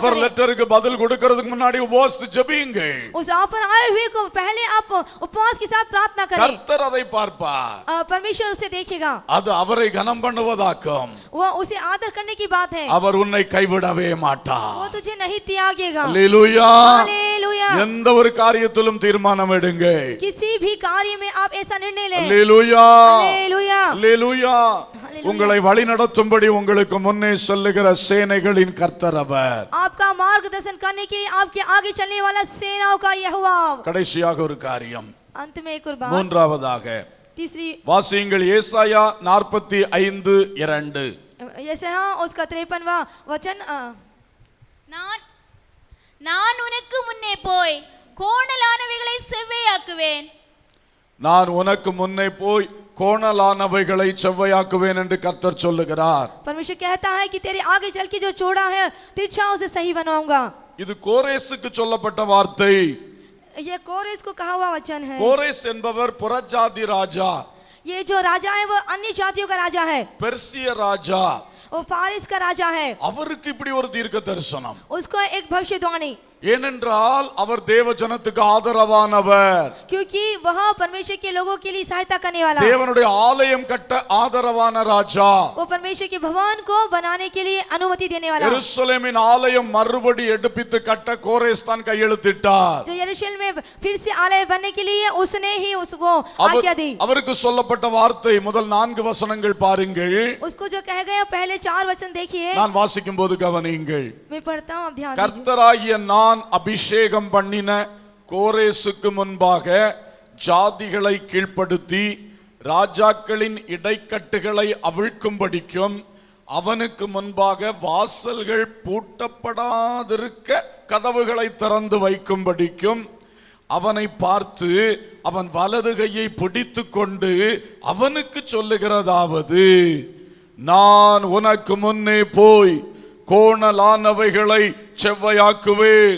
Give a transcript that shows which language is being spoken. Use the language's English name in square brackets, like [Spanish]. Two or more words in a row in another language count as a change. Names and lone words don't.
[Tamil] ஆஃபர் [Hindi] करें। [Tamil] லெட்டருக்கு பதில் கொடுக்கிறதுக்கு முன்னாடி உபவாசித்து ஜெபியுங்க. [Hindi] उस ऑफर आए हुए को पहले आप उपवास के साथ प्रार्थना करें। [Tamil] கர்த்தர் அதை பார்ப்பார். [Hindi] परमेश्वर उसे देखेगा, [Tamil] அது அவரை கனம் பண்ணுவதாக்கும். [Hindi] वो उसे आदर करने की बात है, [Tamil] அவர் உன்னை கைவிடவே மாட்டார். [Hindi] वो तुझे नहीं त्यागेगा। [Tamil] அல்லேலூயா. [Hindi] हालेलुया। [Tamil] எந்த ஒரு காரியத்திலும் தீர்மானம் எடுங்க. [Hindi] किसी भी कार्य में आप ऐसा निर्णय लें। [Tamil] அல்லேலூயா. [Hindi] हालेलुया। [Tamil] அல்லேலூயா. உங்களை வழி நடத்தும்படி உங்களுக்கு முன்னே செல்லுகிற சேனைகளின் கர்த்தர் அவர். [Hindi] आपका मार्गदर्शन करने के लिए आपके आगे चलने वाला सेनाओं का यहोवा। [Tamil] கடைசியாக ஒரு காரியம், [Hindi] अंत में एक और बात, [Tamil] மூன்றாவதாக [Hindi] तीसरी [Tamil] வாசியுங்கள் ஏசாயா 45:2. [Hindi] यशायाह उसका 53वां वचन। [Tamil] நான் உனக்கு முன்னே போய் கோணலானவைகளை செவ்வையாக்குவேன். நான் உனக்கு முன்னே போய் கோணலானவைகளை செவ்வையாக்குவேன் என்று கர்த்தர் சொல்லுகிறார். [Hindi] परमेश्वर कहता है कि तेरे आगे चल के जो चौड़ा है तिरछा उसे सही बनाऊंगा। [Tamil] இது கோரேசுக்கு சொல்லப்பட்ட வார்த்தை. [Hindi] ये कोरेस को कहा हुआ वचन है। [Tamil] கோரேஸ் என்பவர் புறஜாதி ராஜா, [Hindi] ये जो राजा है वो अन्य जातियों का राजा है, [Tamil] பெர்சிய ராஜா. [Hindi] वो फारिस का राजा है। [Tamil] அவருக்கு இப்படி ஒரு தீர்க்க தரிசனம். [Hindi] उसको एक भविष्यवाणी, [Tamil] ஏனென்றால் அவர் தேவ ஜனத்துக்கு ஆதரவானவர். [Hindi] क्योंकि वह परमेश्वर के लोगों के लिए सहायता करने वाला, [Tamil] தேவனுடைய ஆலயம் கட்ட ஆதரவான ராஜா. [Hindi] वो परमेश्वर के भवन को बनाने के लिए अनुमति देने वाला। [Tamil] எருசலேமின் ஆலயம் மறுபடி எடுப்பித்து கட்ட கோரேஸ் தான் கையெழுத்திட்டார். [Hindi] जो यरूशलेम में फिर से आलय बनने के लिए उसने ही उसको आज्ञा दी। [Tamil] அவருக்கு சொல்லப்பட்ட வார்த்தை முதல் 4 வசனங்கள் பாருங்கள். [Hindi] उसको जो कह गए पहले 4 वचन देखिए। [Tamil] நான் வாசிக்கும் போது கவனியுங்கள். [Hindi] मैं पढ़ता हूँ, आप ध्यान दीजिए। [Tamil] கர்த்தராகிய நான் அபிஷேகம் பண்ணின கோரேசுக்கு முன்பாக ஜாதிகளை கீழ்ப்படுத்தி ராஜாக்களின் இடைக்கட்டுகளை அவிழ்க்கும்படிக்கும் அவனுக்கு முன்பாக வாசல்கள் பூட்டப்படாதிருக்க கதவுகளை திறந்து வைக்கும்படிக்கும் அவனை பார்த்து அவன் வலது கையை பிடித்து கொண்டு அவனுக்கு சொல்லுகிறதாவது, நான் உனக்கு முன்னே போய் கோணலானவைகளை செவ்வையாக்குவேன்.